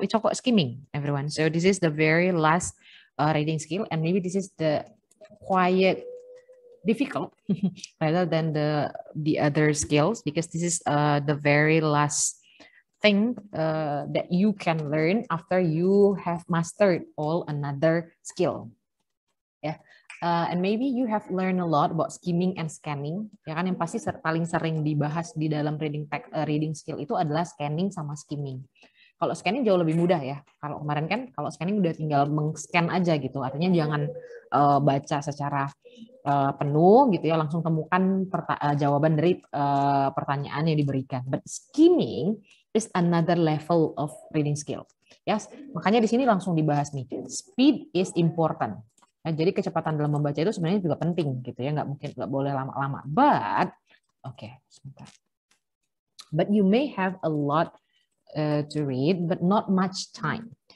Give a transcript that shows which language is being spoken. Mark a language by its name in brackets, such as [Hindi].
[English] We talk about skimming, everyone. So this is the very last reading skill, and maybe this is the quiet difficult rather than the other skills because this is the very last thing that you can learn after you have mastered all another skill. Ya, and maybe you have learned a lot about skimming and scanning. [Indonesian] Ya kan yang pasti paling sering dibahas di dalam reading skill itu adalah scanning sama skimming. Kalau scanning jauh lebih mudah ya. Kalau kemarin kan kalau scanning udah tinggal meng-scan aja gitu. Artinya jangan baca secara penuh gitu ya, langsung temukan jawaban dari pertanyaan yang diberikan. [English] But skimming is another level of reading skill. [Indonesian] Yes, makanya di sini langsung dibahas nih. [English] Speed is important. [Indonesian] Nah, jadi kecepatan dalam membaca itu sebenarnya juga penting gitu ya, nggak boleh lama-lama. But sebentar. [English] But you may have a lot to read, but not much time.